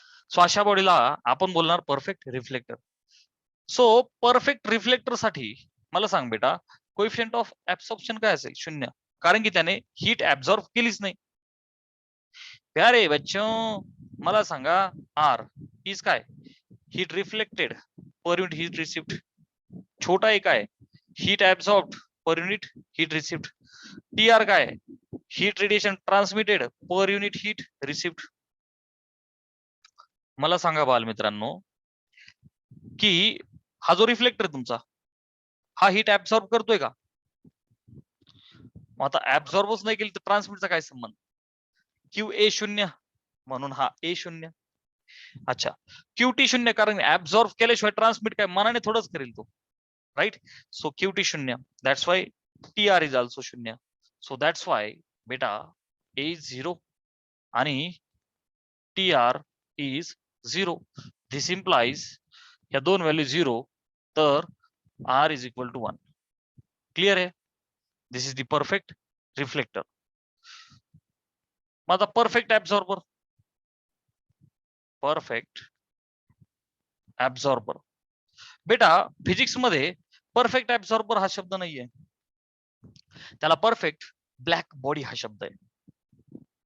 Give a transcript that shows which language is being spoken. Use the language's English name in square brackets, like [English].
[Marathi] So अशा बॉडीला आपण बोलणार perfect reflector. So perfect reflector साठी मला सांग बेटा, कोएफिशिएंट ऑफ ऍब्सॉर्प्शन काय असेल? 0, कारण की त्याने हीट ऍब्सॉर्ब केलीच नाही. प्यारे बच्चों, मला सांगा, आर इज काय? [English] Heat reflected per unit heat received. [Marathi] छोटा एक आहे [English] Heat absorbed per unit heat received. [Marathi] T R काय? [English] Heat radiation transmitted per unit heat received. [Marathi] मला सांगा बालमित्रांनो, की हा जो रिफ्लेक्टर तुमचा, हा हीट ऍब्सॉर्ब करतोय का? मग आता ऍब्सॉर्बच नाही केली तर ट्रान्समिटचा काय संबंध? क्यू ए 0 म्हणून हा ए 0. अच्छा, क्यू टी 0, कारण ऍब्सॉर्ब केल्याशिवाय ट्रान्समिट काय मनाने थोडंच करेल तो, right? [English] So Q T 0, that's why T R is also 0. So that's why बेटा A is 0 आणि T R is 0. This implies या दोन value 0, तर R is equal to 1. [Marathi] Clear आहे? [English] This is the perfect reflector. [Marathi] माझा परफेक्ट ऍब्सॉर्बर, परफेक्ट ऍब्सॉर्बर बेटा, physics मध्ये perfect absorber हा शब्द नाहीये, त्याला परफेक्ट ब्लॅक बॉडी हा शब्द आहे.